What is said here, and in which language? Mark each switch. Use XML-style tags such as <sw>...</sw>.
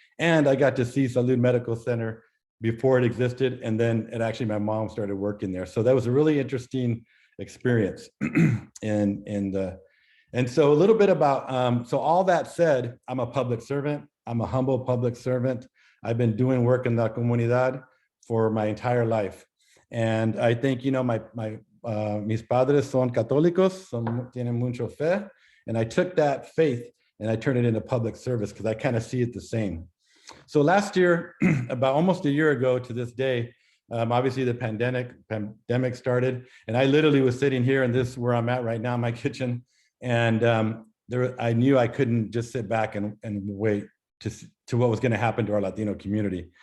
<en>And I got to see Salud Medical Center before it existed, and then my mom started working there. So that was a really interesting experience. And so a little bit about, so all that said, I'm a public servant. I'm a humble public servant. I've been doing work in la comunidad for my entire life.</en> <es>And I think, you know, mis padres son católicos, tienen mucho fe.</es> <en>And I took that faith and I turned it into public service because I kind of see it the same. So last year, about almost a year ago to this day, obviously the pandemic started, and I literally was sitting here, and this is where I'm at right now, my kitchen. And I knew I couldn't just sit back and wait to what was going to happen to our Latino community.</en>